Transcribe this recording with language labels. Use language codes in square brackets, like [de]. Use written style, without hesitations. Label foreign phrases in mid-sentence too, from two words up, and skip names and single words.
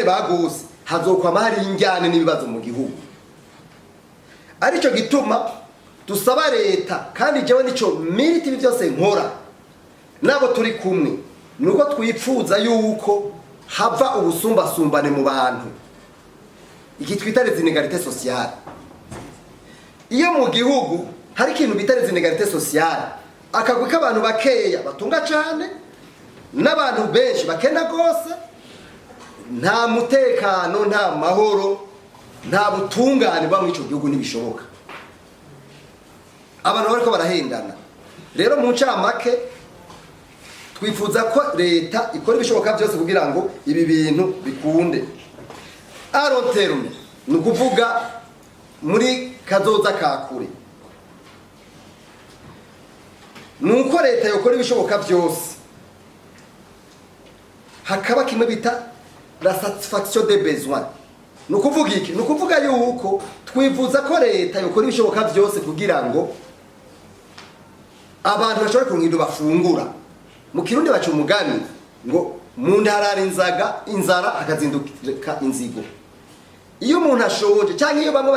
[rn] bagose hazokwama hari injyane n'ibibazo mu gihugu arico gituma dusaba leta kandi jewe nico militi byose nkora nabo turi kumwe nuko twipfuza yuko hava ubusumbasumbane mu bantu iki twita [fr] les inégalités sociales [rn] iyo mu gihugu hari ikintu bita [fr] les inégalités sociales [rn] akagwi k'abantu bakeya batunga cyane n'abantu benshi bakena gose nta mutekano nta mahoro nta butungane bwa mu ico gihugu nibishoboka abantu bariko barahendana rero mu ncamake twifuza ko leta ikora ibishoboka byose kugira ngo ibi bintu bikunde [fr] a long terme [rn] ni ukuvuga muri kazoza kakure nuko leta yokora ibishoboka byose hakaba kimwe bita [fr] la satisfaction des besoins [rn] nukuvuga iki nukuvuga yuko twifuza ko leta yokora ibishoboka byose kugira ngo abantu bashobore kuronka bafungura mu kirundi baca umugani ngo mu ndarara inzara akazinduka inzigo iyo umuntu ashonje cyangwa iyo bamwe